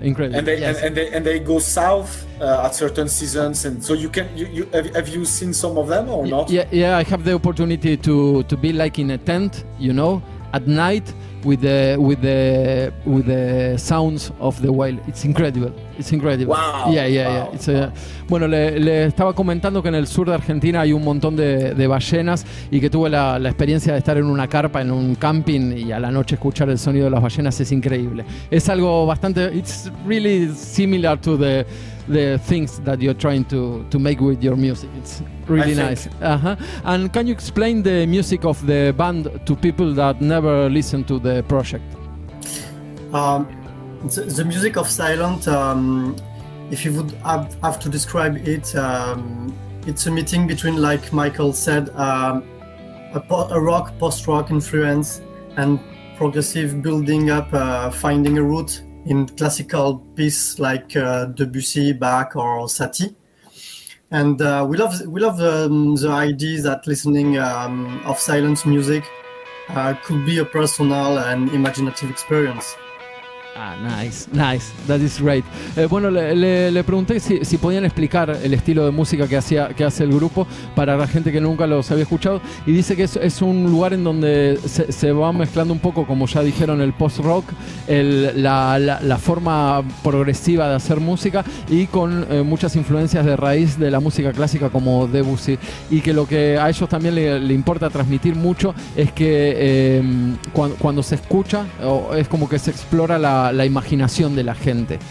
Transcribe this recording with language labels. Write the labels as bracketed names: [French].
[English] And they go south at certain seasons, and so have you seen some of them or not? Yeah, I have the opportunity to be like in a tent, at night with the sounds of the whale. It's incredible. Wow. Yeah. [Spanish] Bueno, le estaba comentando que en el sur de Argentina hay un montón de ballenas y que tuve la experiencia de estar en una carpa, en un camping, y a la noche escuchar el sonido de las ballenas es increíble. Es algo bastante, [English] it's really similar to the things that you're trying to make with your music. It's really nice. And can you explain the music of the band to people that never listen to the project? The music of Silent, if you would have to describe it, it's a meeting between, like Michael said, a rock, post-rock influence and progressive building up, finding a root in classical piece like Debussy, Bach, or Satie. And we love the idea that listening of silent music could be a personal and imaginative experience. Nice. That is great. [Spanish] Bueno, le pregunté si podían explicar el estilo de música que hace el grupo para la gente que nunca los había escuchado, y dice que es un lugar en donde se va mezclando un poco, como ya dijeron, el post-rock, la forma progresiva de hacer música, y con muchas influencias de raíz de la música clásica como Debussy, y que lo que a ellos también le importa transmitir mucho es que cuando se escucha, es como que se explora la imaginación de la gente.